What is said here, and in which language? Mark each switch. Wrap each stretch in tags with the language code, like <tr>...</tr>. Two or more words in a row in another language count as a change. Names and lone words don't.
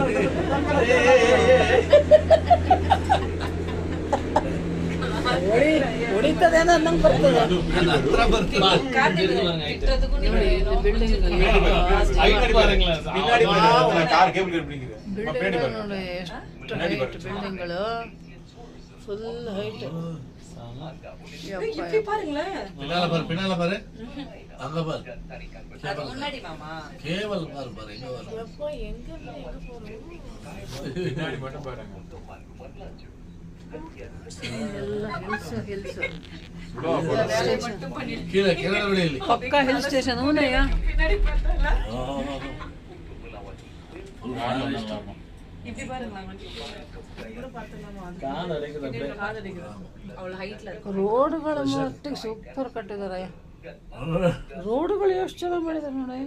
<kn>ಹೊಡಿತದೇನೋ ಅನ್ನಂಗ್ ಬರ್ತದೆ. ಬಿಲ್ಡಿಂಗ್ಗಳು</kn> <en>full height.</en> <ta>பின்னால பாரு அங்க பாரு கேவல் பாரு பாரு எங்க பாரு கீழே கீழே</ta> <kn>ಪಕ್ಕಾ</kn> <en>hill station.</en> <kn>ಹೂನಯ್ಯ, ರೋಡ್ಗಳು ಮಟ್ಟಿಗೆ ಸೂಪರ್ ಕಟ್ಟಿದಾರಯ್ಯ. ರೋಡ್ಗಳು ಎಷ್ಟು ಚೆನ್ನಾಗಿ ಮಾಡಿದಾರೆ ನೋಡಯ್ಯ.</kn>